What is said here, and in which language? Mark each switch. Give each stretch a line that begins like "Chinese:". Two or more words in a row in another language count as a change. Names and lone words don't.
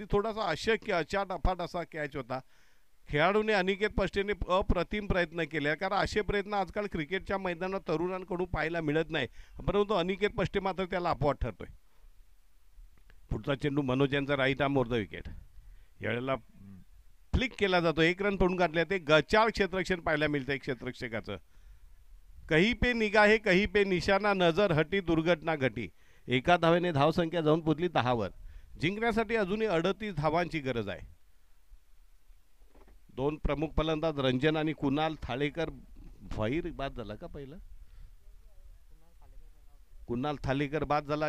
Marathi: थोडासा अशक्य अचाट अफाट असा कॅच होता. खेळाडूने अनिकेत पष्टेने अप्रतिम प्रयत्न केले, कारण असे प्रयत्न आजकाल क्रिकेटच्या मैदानात तरुणांकडून पाहायला मिळत नाही, परंतु अनिकेत पष्टे मात्र त्याला अपवाद ठरतोय. पुढचा चेंडू मनोज यांचा
English: right arm over the wicket.
Marathi: यावेळेला फ्लिक केला जातो, 1 रन पडून काढले. ते गचाळ क्षेत्ररक्षण पाहायला मिळतं एक क्षेत्ररक्षकाचं.
Hindi: कहीं पे निगाहे कहीं पे निशाणा, नजर हटी दुर्घटना घटी.
Marathi: एका धावेने धावसंख्या जाऊन पोचली 10 वर. जिंकण्यासाठी अजूनही 38 धावांची गरज आहे. 2 प्रमुख फलंदाज रंजन आणि कुणाल थालेकर. भैर बाद झाला का पहिला? कुणाल थालेकर बाद झाला.